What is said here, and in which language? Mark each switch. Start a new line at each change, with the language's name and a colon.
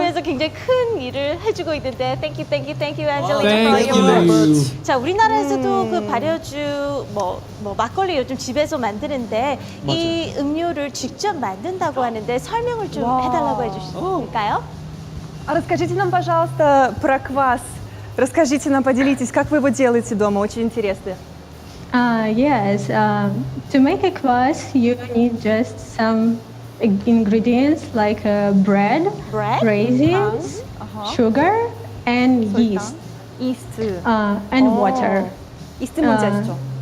Korean: 위해서 굉장히 큰 일을 해주고 있는데
English: Thank you, Angelina. Thank for your you.
Korean: 자, 우리나라에서도 그 발효주 뭐 막걸리 요즘 집에서 만드는데 이 음료를 직접 만든다고 하는데 설명을 좀 와. 해달라고 해주실까요?
Russian: А расскажите нам, пожалуйста, про квас. Расскажите нам, поделитесь, как вы его делаете дома, очень интересно.
English: Yes, to make a kvass, you need just some ingredients like bread, Bread? raisins, sugar, and yeast,
Korean: 이스트.
English: and water.
Korean: 이스트 뭔지 아시죠?